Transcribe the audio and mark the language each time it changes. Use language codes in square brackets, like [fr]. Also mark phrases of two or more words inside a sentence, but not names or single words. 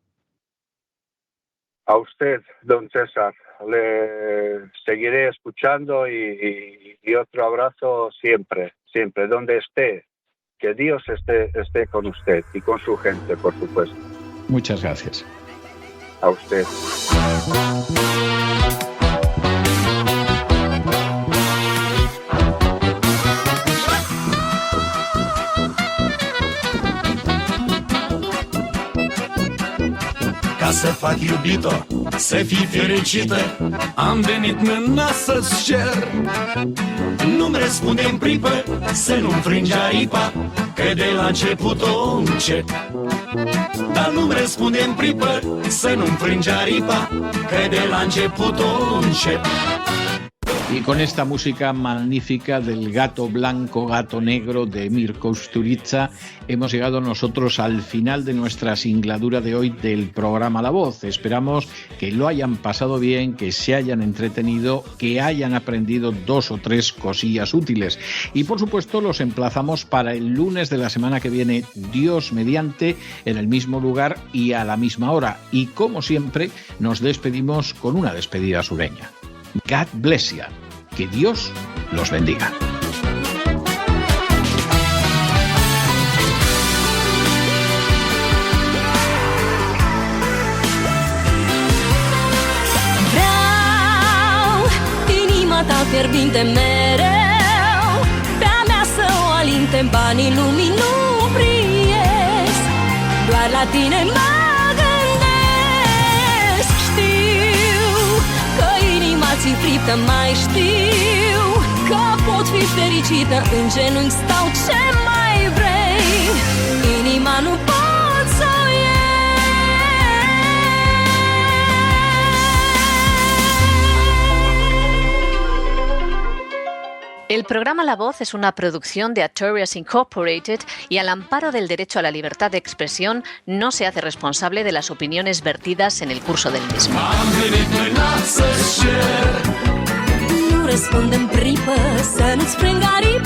[es] A usted, don César, le seguiré escuchando y otro abrazo siempre, donde esté. Que Dios esté con usted y con su gente, por supuesto. Muchas gracias. A usted. [ro] Ca să fac iubito, să fii fericită, am venit mâna să-ți cer. Nu-mi răspunde în pripă, să nu-mi frângi aripa, că de la început o încep. Dar nu-mi răspunde în pripă, să nu-mi frângi aripa, că de la început o încep. [es] Y con esta música magnífica del Gato Blanco, Gato Negro de Mir Kusturica, hemos llegado nosotros al final de nuestra singladura de hoy del programa La Voz. Esperamos que lo hayan pasado bien, que se hayan entretenido, que hayan aprendido 2 o 3 cosillas útiles. Y por supuesto los emplazamos para el lunes de la semana que viene, Dios mediante, en el mismo lugar y a la misma hora. Y como siempre, nos despedimos con una despedida sureña. [en] God bless you. [es] Que Dios los bendiga. [ro] Vreau inima ta fierbinte mereu, pe-a mea să o alinte, banii lumii nu priesc, doar la tine mă gândesc. Știu că inima ți-i friptă, mai știu că pot fi fericită, în genunchi stau, ce mai vrei? Inima nu pot să o iei. [es] El programa La Voz es una producción de Artorias Incorporated y al amparo del derecho a la libertad de expresión no se hace responsable de las opiniones vertidas en el curso del mismo. [ro] Nu răspund în pripă, să nu-ți frâng